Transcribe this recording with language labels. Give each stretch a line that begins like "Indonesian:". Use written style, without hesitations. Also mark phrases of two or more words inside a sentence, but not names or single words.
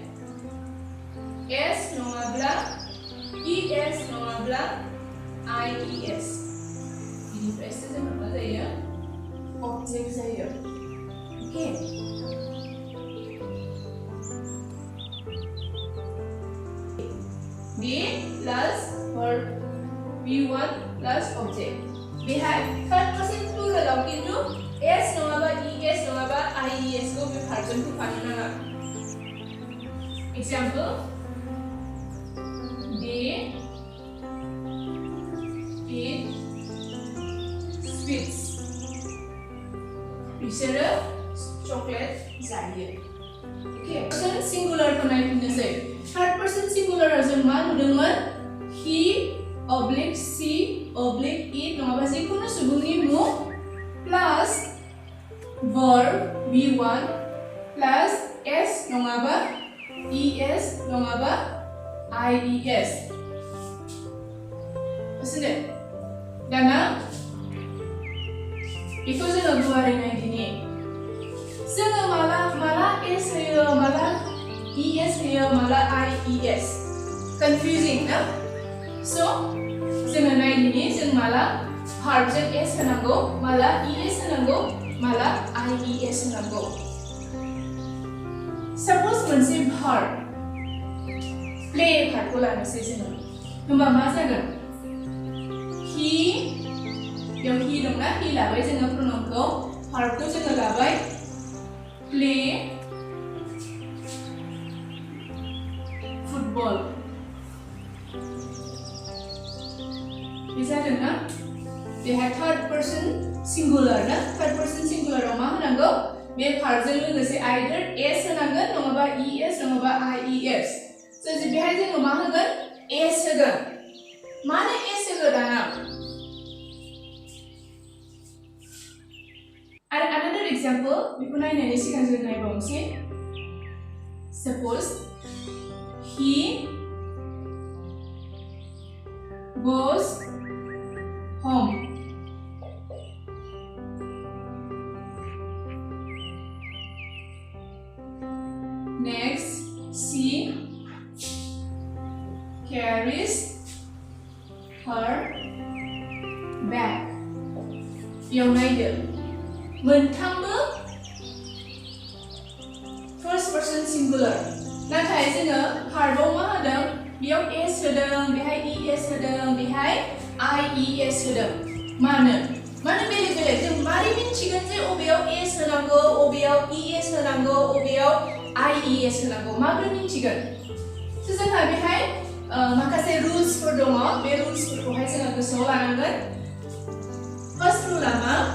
Bodo: s नङाब्ला es नङाब्ला ies बिनिफ्रायसो जोङो मा जायो object जायो okay
English: be plus verb be1 plus object
Bodo: बेहाय
English: third person pluralआव
Bodo: किन्तु s नङाबा es नङाबा ies को बे भार्बजों होफानो नाङा
English: example they eat sweets
Bodo: बिसोरो चकलेट जायो ओके
English: person singular
Bodo: को नायफिननोसै
English: third person singular
Bodo: जों मा नुदोंमोन
English: he oblique she oblique it
Bodo: नङाबा जिखुनु सुबुंनि मुं
English: plus verb be1 plus
Bodo: s नङाबा es नङाबा ies असले दाना बेखौ जोङो गुवारै नायदिनि जोङो माला s होयो माला es होयो माला ies confusing ना so जोङो नायदिनि जों माला verb जों s होनांगौ माला es होनांगौ माला ies होनांगौ suppose मोनसे
English: verb play verb
Bodo: को लानोसै जोङो होमबा मा जागोन he बेयाव he दंना he लाबाय जोङो pronoun खौ verb खौ जोङो लाबाय play football बे जादों ना बेहाय
English: third person singular
Bodo: ना
English: third person singularआव
Bodo: मा होनांगौ बे verb जों लोगोसे either s होनांगोन नङाबा es नङाबा ies so बेहाय जोङो मा होगोन s होगोन माने s होगोन दाना आरो
English: another example
Bodo: बेखौ नायनायनि सिगां जों नायबावनोसै
English: suppose he goes home next she carries her bag
Bodo: बेयाव नायदो मोनथामबो
English: first person singular
Bodo: नाथाय जोङो verb-आव मा होदों बेयाव s होदों बेहाय es होदों बेहाय ies होदों मानो बेलेग जों मारै मिन्थिगोन जे अबेयाव s होनांगौ अबेयाव es होनांगौ अबेयाव IES होनांगौ माबोरै मिन्थिगोन जोंहा बेहाय माखासे रुल्सफोर दङ बे रुल्सफोरखौहाय जोङो गोसोआव लानांगोन
English: first ruleआ
Bodo: मा